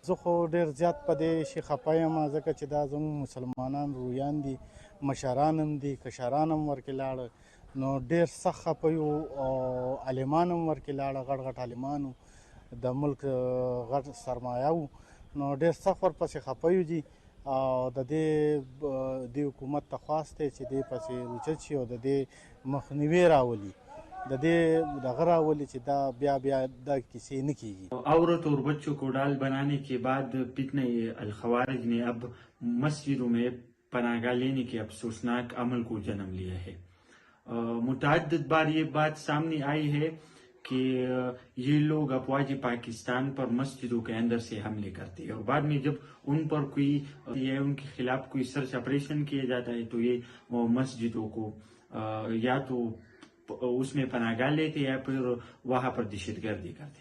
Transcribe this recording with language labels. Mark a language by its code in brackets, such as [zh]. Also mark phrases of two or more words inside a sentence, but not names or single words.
[ps] زه خو ډېر زیات په دې شي خفه یم ځکه چې دا زموږ مسلمانان رویان دي، مشران هم دي، کشران هم ورکې لاړه، نو ډېر سخت خفه یو او عالمان هم ورکې لاړه، غټ غټ عالمان وو، د ملک غټ سرمایه وو، نو ډېر سخت ورپسې خفه یو دي. او د دې حکومت ته خواست دی چې دې پسې اوچت شي او د دې مخنیوی راولي، د دې دغه راولي چې دا بیا دا کیسې نه کیږي. [ur] عورت اور بچوں کو ڈال بنانے کے بعد فتنہ الخوارج نے اب مسجدوں میں پناہ گاہ لینے کے افسوسناک عمل کو جنم لیا ہے. متعدد بار یہ بات سامنے آئی ہے کہ یہ لوگ افواج پاکستان پر مسجدوں کے اندر سے حملے کرتے ہیں اور بعد میں جب ان پر کوئی ان کے خلاف کوئی [en] search operation [ur] کیا جاتا ہے تو یہ مسجدوں کو یا تو اس میں پناہ گاہ لیتے یا پھر وہاں پر دہشت گردی کرتے.